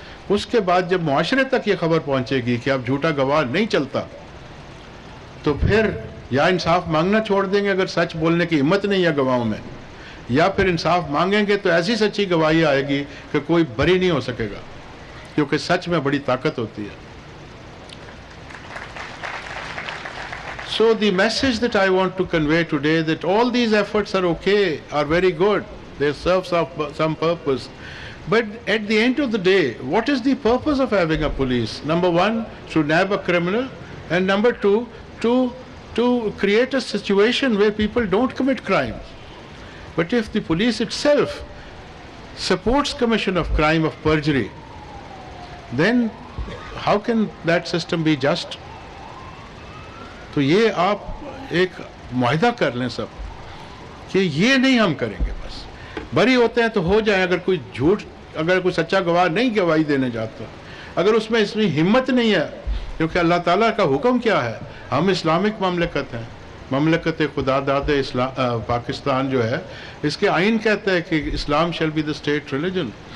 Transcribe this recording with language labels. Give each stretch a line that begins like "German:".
Urdu: اس کے بعد جب معاشرے تک یہ خبر پہنچے گی کہ اب جھوٹا گواہ نہیں چلتا, تو پھر یا انصاف مانگنا چھوڑ دیں گے اگر سچ بولنے کی ہمت نہیں ہے گواہوں میں, یا پھر انصاف مانگیں گے تو ایسی سچی گواہی آئے گی کہ کوئی بری نہیں ہو سکے گا, کیونکہ سچ میں بڑی طاقت ہوتی ہے.
English: So the message that I want to convey today, that all these efforts are okay, are very good, they serve some purpose, but at the end of the day, what is the purpose of having a police? Number one, to nab a criminal, and number two, to create a situation where people don't commit crimes. But if the police itself supports commission of crime of perjury, then how can that system be just?
Urdu: تو یہ آپ ایک معاہدہ کر لیں سب کہ یہ نہیں ہم کریں گے. بس بری ہوتے ہیں تو ہو جائیں. اگر کوئی جھوٹ, اگر کوئی سچا گواہ نہیں گواہی دینے جاتا, اگر اس میں ہمت نہیں ہے, کیونکہ اللہ تعالیٰ کا حکم کیا ہے, ہم اسلامک مملکت ہیں, مملکت خدا داد پاکستان جو ہے, اس کے آئین کہتا ہے کہ اسلام
English: Shall be the state religion.